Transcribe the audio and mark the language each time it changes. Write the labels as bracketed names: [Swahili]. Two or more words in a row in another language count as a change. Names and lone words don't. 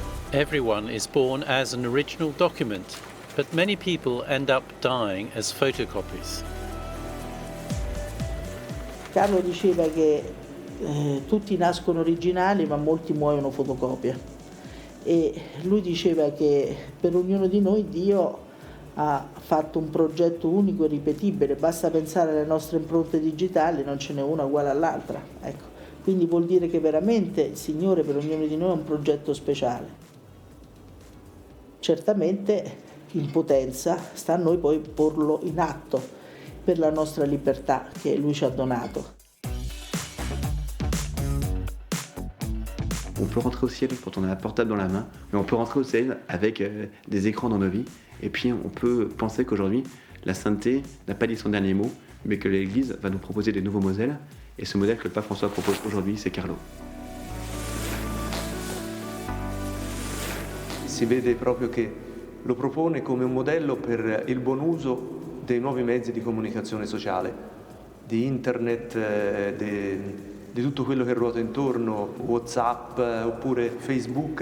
[English] Everyone is born as an original document, but many people end up dying as photocopies. [Italian] Carlo diceva che tutti nascono originali ma molti muoiono fotocopia, e lui diceva che per ognuno di noi Dio ha fatto un progetto unico e ripetibile, basta pensare alle nostre impronte digitali, non ce n'è una uguale all'altra, ecco. Quindi vuol dire che veramente il Signore per ognuno di noi ha un progetto speciale. Certamente in potenza sta a noi poi porlo in atto per la nostra libertà che Lui ci ha donato. [French] On peut rentrer au ciel quand on a un portable dans la main, mais on peut rentrer au ciel avec des écrans dans nos vies. Et puis on peut penser qu'aujourd'hui, la sainteté n'a pas dit son dernier mot, mais que l'Église va nous proposer des nouveaux modèles. Et ce modèle que le pape François propose aujourd'hui, c'est Carlo. [Italian] Si vede proprio che lo propone come un modello per il buon uso dei nuovi mezzi di comunicazione sociale, di internet, di tutto quello che ruota intorno, WhatsApp oppure Facebook.